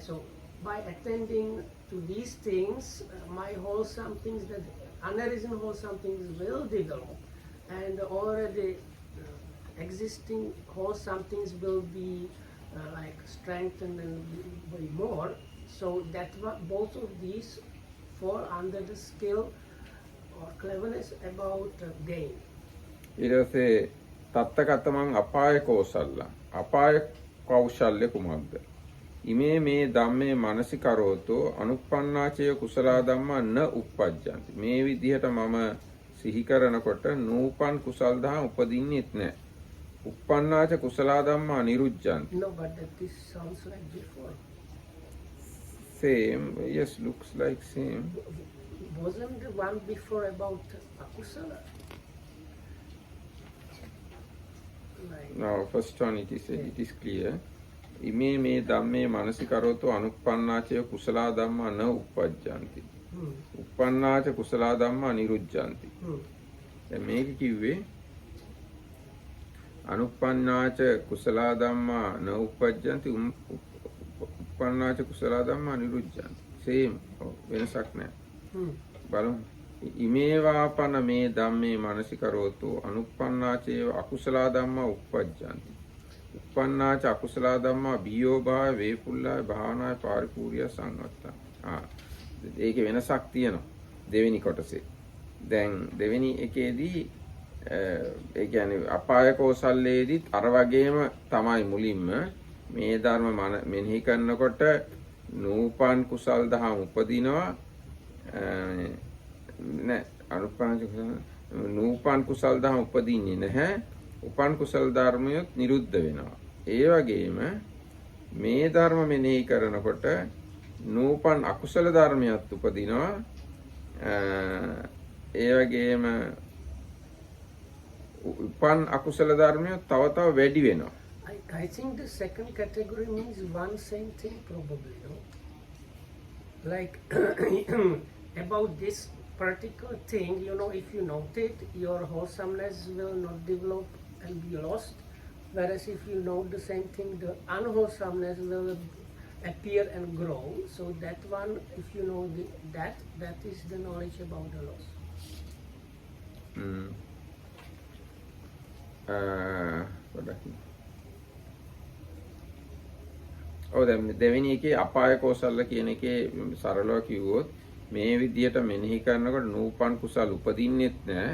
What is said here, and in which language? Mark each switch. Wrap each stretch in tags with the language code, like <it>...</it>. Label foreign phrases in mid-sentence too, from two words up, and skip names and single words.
<en>So by attending to these things, my wholesome things, that unarisen wholesome things will develop, and already existing wholesome things will be like strengthened and way more. So that both of these fall under the skill or cleverness about gain.</en> <si>ඊට පස්සේ</si> <pi>තත්තකතමං අපාය කෝසල්ල.</pi> <si>අපාය කෞශල්‍ය කුමක්ද?</si> <pi>ඉමේ මේ ධම්මේ මනසිකරෝතෝ අනුප්පන්නාචය කුසලා ධම්මා න උප්පජ්ජන්ති.</pi> <si>මේ විදිහට මම සිහි කරනකොට නූපන් කුසල් දහම් උපදින්නෙත් නැහැ.</si> <pi>උප්පන්නාච කුසලා ධම්මා නිරුද්ධන්ති.</pi> <en>No, but this sounds like before. Same. Yes, looks like same. Wasn't the one before about akusala? Like, Now, first one it is clear.</en> <pi>ඉමේ මේ ධම්මේ මනසිකරෝතෝ අනුප්පන්නාචය කුසලා ධම්මා න උප්පජ්ජන්ති. උප්පන්නාච කුසලා ධම්මා නිරුද්ධන්ති.</pi> <si>දැන් මේක කිව්වේ</si> <pi>අනුප්පන්නාච කුසලා ධම්මා න උප්පජ්ජන්ති උප්පන්නාච කුසලා ධම්මා නිරුද්ධන්ති.</pi> <en>same.</en> <si>වෙනසක් නැහැ. බලමු.</si> <pi>ඉමේවාපන මේ ධම්මේ මනසිකරෝතෝ අනුප්පන්නාචේව අකුසලා ධම්මා උප්පජ්ජන්ති. උප්පන්නාච අකුසලා ධම්මා බියෝ භාය වේපුල්ලාය භාවනාය පාරිපූර්ය සංවත්තා.</pi> <si>ඒකේ වෙනසක් තියෙනවා දෙවෙනි කොටසේ. දැන් දෙවෙනි එකේදී ඒ කියන්නේ අපාය කෝසල්ලේදීත් අර වගේම තමයි මුලින්ම මේ ධර්ම මෙනෙහි කරනකොට නූපන් කුසල් දහම් උපදිනවා. නෑ අනුප්පන්නාච නූපන් කුසල් දහම් උපදින්නේ නැහැ. උපන් කුසල ධර්මයොත් නිරුද්ධ වෙනවා. ඒ වගේම මේ ධර්ම මෙනෙහි කරනකොට නූපන් අකුසල ධර්මයක් උපදිනවා. ඒ වගේම උපන් අකුසල ධර්මයොත් තව තව වැඩි වෙනවා.</si> <en>I think the second category means one same thing probably, no? Like about this particular thing, you know, if you note it, your wholesomeness will not develop and be lost. Whereas if you note the same thing, the unwholesomeness will appear and grow. So that one, if you know that is the knowledge about the loss.</en> <si>දැන් දෙවෙනි එකේ</si> <pi>අපාය කෝසල්ල</pi> <si>කියන එකේ සරලව කිව්වොත් මේ විදියට මෙනෙහි කරනකොට නූපන් කුසල් උපදින්නෙත් නැහැ.</si>